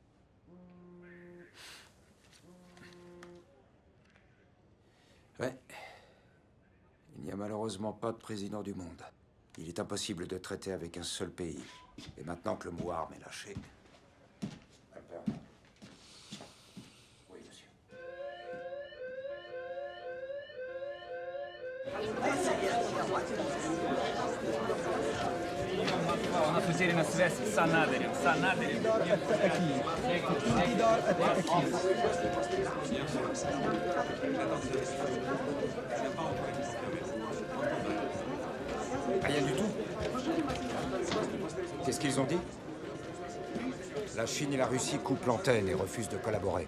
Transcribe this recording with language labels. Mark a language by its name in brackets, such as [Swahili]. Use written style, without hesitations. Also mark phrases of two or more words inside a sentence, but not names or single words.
[French] Ouais. Il n'y a malheureusement pas de président du monde. Il est impossible de traiter avec un seul pays. Et maintenant que le mot arme est lâché... Oui, monsieur. [Russian] Он потеряна связь с Анадырем. С Анадырем. [French] Rien du tout. Qu'est-ce qu'ils ont dit? La Chine et la Russie coupent l'antenne et refusent de collaborer.